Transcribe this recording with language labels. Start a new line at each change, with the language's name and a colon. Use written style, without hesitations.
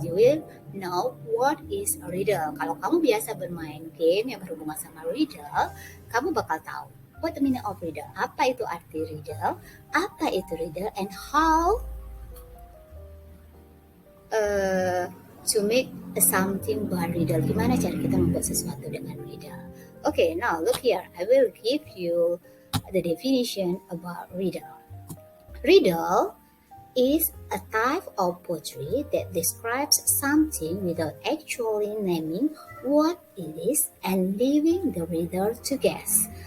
English: You will know what is a riddle.
Indonesian: Kalau kamu biasa bermain game yang berhubungan sama riddle, kamu bakal tahu
English: what the meaning of riddle.
Indonesian: Apa itu arti riddle? Apa itu riddle?
English: And how to make something by riddle.
Indonesian: Gimana cara kita membuat sesuatu dengan riddle?
English: Okay, now look here. I will give you the definition about riddle. Riddle is a type of poetry that describes something without actually naming what it is and leaving the reader to guess.